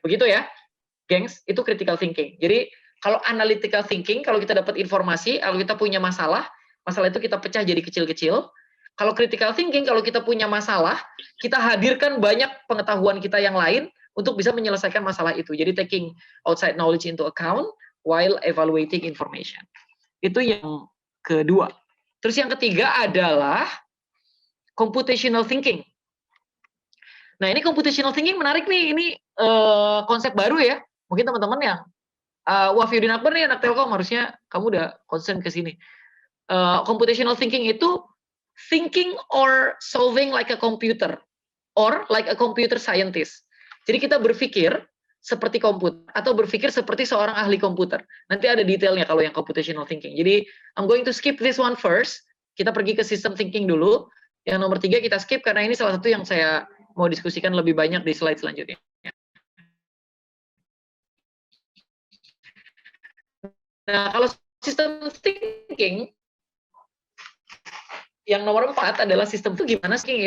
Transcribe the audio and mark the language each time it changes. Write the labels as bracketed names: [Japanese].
[Indonesian] Begitu ya, gengs, itu critical thinking. Jadi kalau analytical thinking, kalau kita dapat informasi, kalau kita punya masalah itu kita pecah jadi kecil-kecil. Kalau critical thinking, kalau kita punya masalah, kita hadirkan banyak pengetahuan kita yang lain untuk bisa menyelesaikan masalah itu. [English] Jadi taking outside knowledge into account while evaluating information. [Indonesian] Itu yang kedua. Terus yang ketiga adalah computational thinking. Nah, ini computational thinking menarik nih. Ini konsep baru ya. Mungkin teman-teman yang Wafiuddin Akbar nih, anak Telkom, harusnya kamu udah concern ke sini. [English] Computational thinking itu thinking or solving like a computer or like a computer scientist. [Indonesian] Jadi kita berpikir seperti komputer atau berpikir seperti seorang ahli komputer. Nanti ada detailnya kalau yang computational thinking. [English] Jadi I'm going to skip this one first. [Indonesian] Kita pergi ke system thinking dulu. Yang nomor 3 kita skip karena ini salah satu yang saya mau diskusikan lebih banyak di slide selanjutnya. Nah, kalau system thinking yang nomor 4 adalah sistem itu gimana sih?